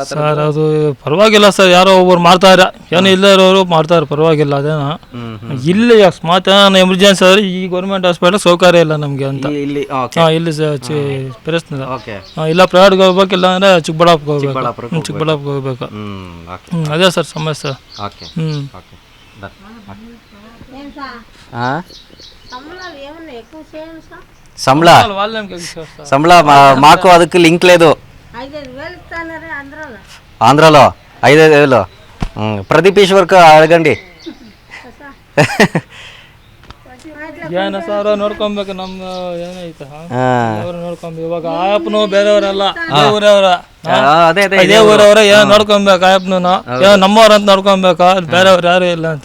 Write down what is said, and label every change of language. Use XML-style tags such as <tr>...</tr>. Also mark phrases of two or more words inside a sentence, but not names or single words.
<kn>ಸರ್ ಅದು ಪರವಾಗಿಲ್ಲ ಸರ್, ಯಾರೋ ಒಬ್ಬರು ಮಾಡ್ತಾರೆ, ಏನು ಇಲ್ಲ ಇರೋರು ಮಾಡ್ತಾರೆ, ಪರವಾಗಿಲ್ಲ. ಅದೇನೋ ಇಲ್ಲಿ ಅಕಸ್ಮಾತ್ ಎಮರ್ಜೆನ್ಸಿ ಆದ್ರೆ ಈ ಗೌರ್ಮೆಂಟ್ ಹಾಸ್ಪಿಟಲ್ ಸೌಕರ್ಯ ಇಲ್ಲ ನಮಗೆ ಅಂತ ಇಲ್ಲಿ ಇಲ್ಲ, ಪ್ರೈವೇಟ್ಗೆ ಹೋಗ್ಬೇಕಿಲ್ಲ ಅಂದ್ರೆ ಚಿಕ್ಕಬಳ್ಳಾಪುರ ಹೋಗ್ಬೇಕು. ಅದೇ ಸರ್ ಸಮಸ್ಯೆ.</kn> <te>సంబళ మాకు అదుకు లింక్ లేదు. ఆంధ్రాలో 5,000. ప్రదీప్ ఈశ్వర్కు అడగండి.</te> <kn>ಏನು ಸರ್ ನೋಡ್ಕೊಬೇಕು, ನಮ್ಮ ಏನೈತೆ ನೋಡ್ಕೊಬೇಕು. ಇವಾಗ ಆಯಪ್ಪನು ಬೇರೆಯವರೆಲ್ಲ ಇದೇ ಊರವ್ರ ಏನೋ ನೋಡ್ಕೊಬೇಕು. ಆಯಪ್ಪನು ನಮ್ಮವ್ರ ಅಂತ ನೋಡ್ಕೊಬೇಕ, ಬೇರೆಯವ್ರು ಯಾರು ಇಲ್ಲ ಅಂತ.</kn>